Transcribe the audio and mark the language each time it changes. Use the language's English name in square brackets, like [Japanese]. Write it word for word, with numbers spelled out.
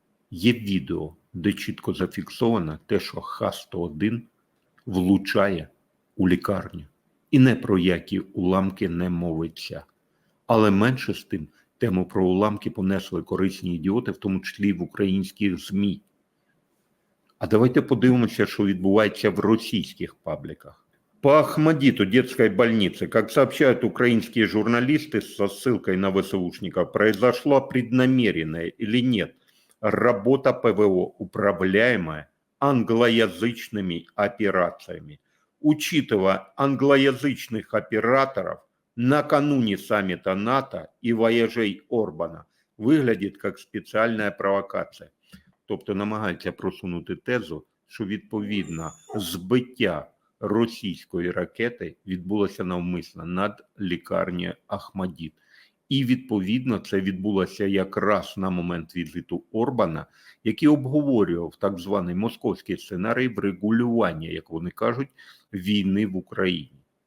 [Ukrainian] Є відео, де чітко зафіксовано те, що Х сто один влучає у лікарню. І не про які уламки не мовиться. Але менше з тим, тему про уламки понесли корисні ідіоти, в тому числі і в українських ЗМІ. А давайте подивимося, що відбувається в російських пабліках. [Russian] По Ахмадиту детской больницы, как сообщают украинские журналисты со ссылкой на ВСУшника, произошла преднамеренная или нет работа ПВО, управляемая англоязычными операциями. Учитывая англоязычных операторов, накануне саммита НАТО и вояжей Орбана выглядит как специальная провокация. [Ukrainian] Тобто намагаються просунути тезу, що відповідно збиття російської ракети відбулося навмисно над лікарнею Ахмадіт. І, відповідно, це відбулося якраз на момент візиту Орбана, який обговорював так званий московський сценарій врегулювання, як вони кажуть, війни в Україні.